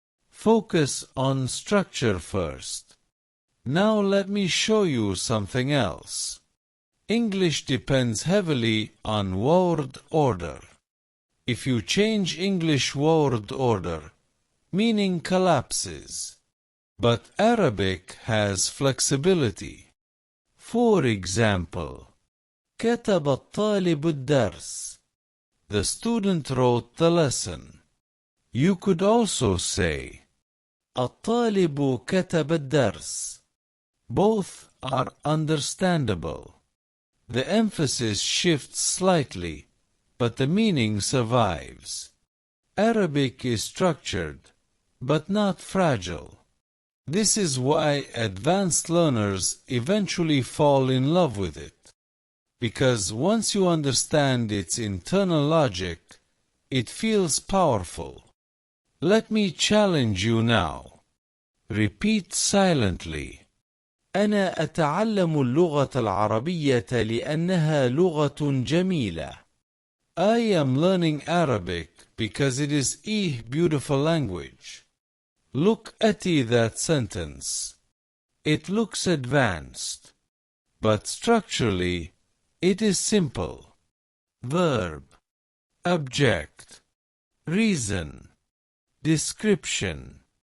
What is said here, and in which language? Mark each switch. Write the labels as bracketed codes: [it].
[en] Focus on structure first. Now let me show you something else. English depends heavily on word order. If you change English word order, meaning collapses. But Arabic has flexibility. For example, [ar] كتب الطالب الدرس. [en] The student wrote the lesson. You could also say [ar] الطالب كتب الدرس. [en] Both are understandable. The emphasis shifts slightly, but the meaning survives. Arabic is structured, but not fragile. This is why advanced learners eventually fall in love with it. Because once you understand its internal logic, it feels powerful. Let me challenge you now. Repeat silently. [ar] أنا أتعلم اللغة العربية لأنها لغة جميلة. [en] I am learning Arabic because it is a beautiful language. Look at that sentence. It looks advanced, but structurally, it is simple. Verb, object, reason, description.